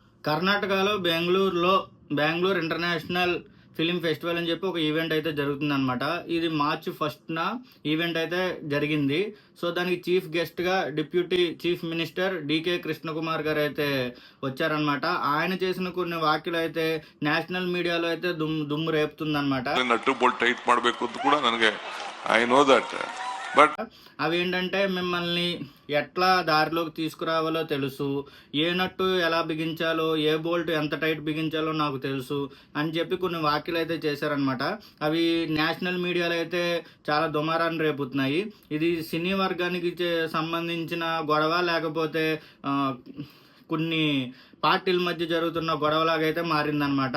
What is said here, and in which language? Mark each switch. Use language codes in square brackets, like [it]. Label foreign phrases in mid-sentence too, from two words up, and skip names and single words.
[te] కర్ణాటకలో బెంగళూరు ఇంటర్నేషనల్ ఫిలిం ఫెస్టివల్ అని చెప్పి ఒక ఈవెంట్ అయితే జరుగుతుందన్నమాట. ఇది మార్చ్ 1న ఈవెంట్ అయితే జరిగింది. సో దానికి [en] chief guestగా deputy chief minister [te] డికే కృష్ణకుమార్ గారు అయితే వచ్చారనమాట. ఆయన చేసిన కొన్ని వ్యాఖ్యలు అయితే [en] national mediaలో [te] అయితే దుమ్ము రేపుతుందన్నమాట. [kn] ಟೈಟ್ ಮಾಡಬೇಕು ಅಂತ ಕೂಡ ನನಗೆ [en] I know that but [te] అవి ఏంటంటే మిమ్మల్ని ఎట్లా దారిలోకి తీసుకురావాలో తెలుసు, ఏ నట్టు ఎలా బిగించాలో, ఏ బోల్ట్ ఎంత టైట్ బిగించాలో నాకు తెలుసు అని చెప్పి కొన్ని వ్యాఖ్యలు అయితే చేశారనమాట. అవి [en] national mediaలో [te] అయితే చాలా దుమారాన్ని రేపుతున్నాయి. ఇది సినీ వర్గానికి సంబంధించిన గొడవ, లేకపోతే కొన్ని పార్టీల మధ్య జరుగుతున్న గొడవలాగైతే మారిందనమాట.